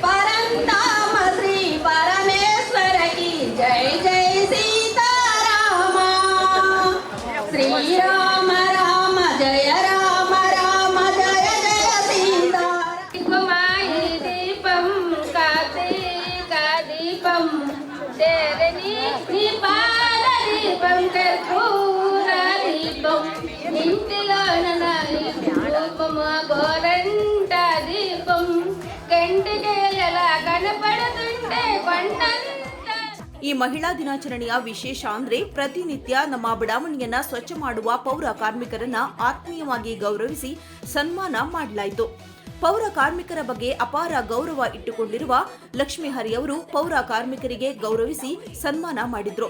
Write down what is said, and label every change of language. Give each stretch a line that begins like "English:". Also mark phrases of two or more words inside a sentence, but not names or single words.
Kannada: ಶ್ರೀರಾಮ ರಾಮ ಜಯ ರಾಮ ರಾಮ ಜಯ ಜಯ ಸೀತಾ.
Telugu: దీపం కార్తీక దీపం దీపాల దీపం కర్పూర దీపం ఇంటిలో దీపము గోరంట దీపం కంటికి ఎలా కనపడుతుంటే కొండంత.
Kannada: ಈ ಮಹಿಳಾ ದಿನಾಚರಣೆಯ ವಿಶೇಷ ಅಂದ್ರೆ ಪ್ರತಿನಿತ್ಯ ನಮ್ಮ ಬಡಾವಣೆಯನ್ನ ಸ್ವಚ್ಛ ಮಾಡುವ ಪೌರ ಕಾರ್ಮಿಕರನ್ನ ಆತ್ಮೀಯವಾಗಿ ಗೌರವಿಸಿ ಸನ್ಮಾನ ಮಾಡಲಾಯಿತು. ಪೌರ ಕಾರ್ಮಿಕರ ಬಗ್ಗೆ ಅಪಾರ ಗೌರವ ಇಟ್ಟುಕೊಂಡಿರುವ ಲಕ್ಷ್ಮೀ ಹರಿಯವರು ಪೌರ ಕಾರ್ಮಿಕರಿಗೆ ಗೌರವಿಸಿ ಸನ್ಮಾನ ಮಾಡಿದ್ರು.